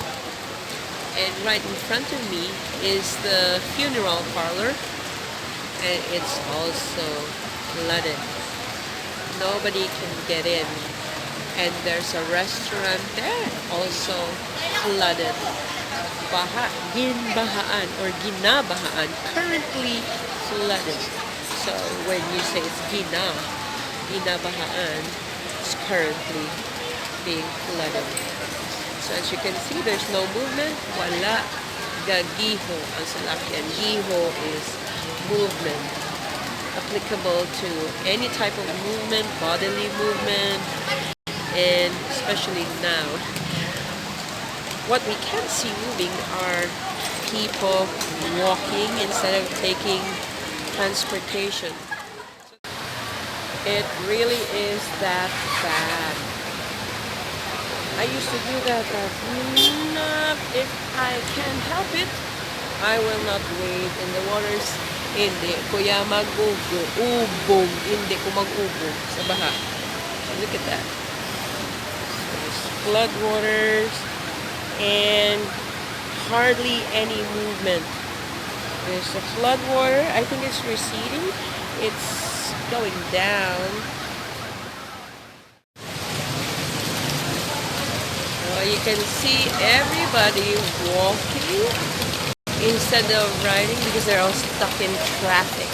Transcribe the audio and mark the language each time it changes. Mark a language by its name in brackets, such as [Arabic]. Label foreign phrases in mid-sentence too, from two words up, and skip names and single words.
[English] And right in front of me is the funeral parlor, and it's also flooded. Nobody can get in. And there's a restaurant there, also flooded. [Hiligaynon] Baha, ginbahaan or ginabahaan, [English] currently flooded. So when you say it's ginabahaan, it's currently being flooded. So as you can see, there's no movement. [Hiligaynon] Wala. Gagiho ang salakyan. Giho [English] is movement. Applicable to any type of movement, bodily movement, and especially now. What we can see moving are people walking instead of taking transportation. It really is that bad. I used to do that, but if I can help it, I will not wade in the waters. [Hiligaynon] Hindi kuya mag-ubog. Hindi ko mag-ubog sa baha. [English] Look at that. There's flood waters and hardly any movement. There's the flood water. I think it's receding. It's going down. Well, you can see everybody walking instead of riding because they're all stuck in traffic.